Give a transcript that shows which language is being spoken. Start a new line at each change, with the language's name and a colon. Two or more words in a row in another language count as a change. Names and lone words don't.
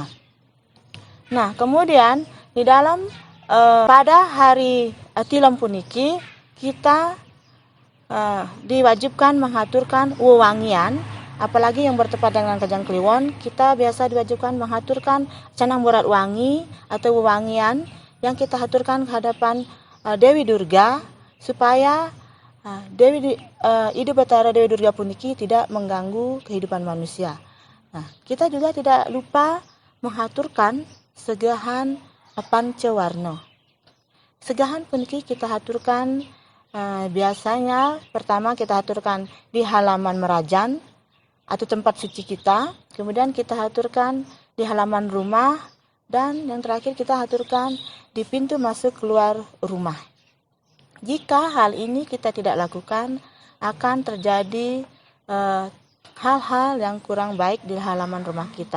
Indonesian: Nah, kemudian di dalam pada hari Tilem puniki kita diwajibkan mengaturkan wewangian, apalagi yang bertepatan dengan Kajang Kliwon, kita biasa diwajibkan mengaturkan canang borat wangi atau wewangian yang kita haturkan ke hadapan Dewi Durga supaya Ide Batara Dewi Durga puniki tidak mengganggu kehidupan manusia. Nah, kita juga tidak lupa menghaturkan segahan pancewarna. Segahan puniki kita haturkan biasanya pertama kita haturkan di halaman merajan atau tempat suci kita, kemudian kita haturkan di halaman rumah, dan yang terakhir kita haturkan di pintu masuk keluar rumah. Jika hal ini kita tidak lakukan, akan terjadi hal-hal yang kurang baik di halaman rumah kita.